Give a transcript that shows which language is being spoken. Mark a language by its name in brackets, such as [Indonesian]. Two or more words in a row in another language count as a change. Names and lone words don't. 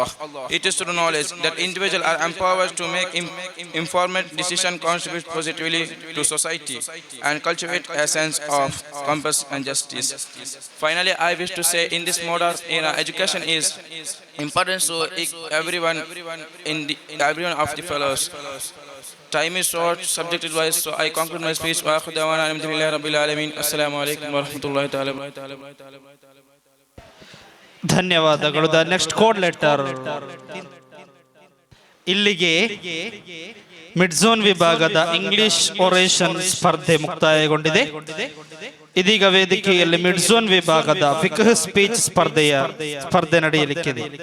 [English] It is through knowledge that individuals are empowered to make informed decisions, contribute positively to society, and cultivate a sense of compass and justice. Finally, I wish to say, in this education is important to everyone everyone of the fellows. Time is short, subject is wise, so I conclude my speech. [Arabic] وآخر دعوانا الحمد لله رب العالمين. السلام عليكم ورحمة الله تعالى. [Kannada] ಧನ್ಯವಾದಗಳು. [English] the next code letter. [Kannada] ಇಲ್ಲಿಗೆ [English] mid zone [Kannada] ವಿಭಾಗದ [English] English oration [Kannada] ಸ್ಪರ್ಧೆ ಮುಕ್ತಾಯಗೊಂಡಿದೆ. ಇದೀಗ ವೇದಿಕೆಯಲ್ಲಿ [English] mid zone [Kannada] ವಿಭಾಗದ ಫಿಕ್ಹ್ ಸ್ಪೀಚ್ ಸ್ಪರ್ಧೆ ನಡೆಯಲಿಕ್ಕಿದೆ.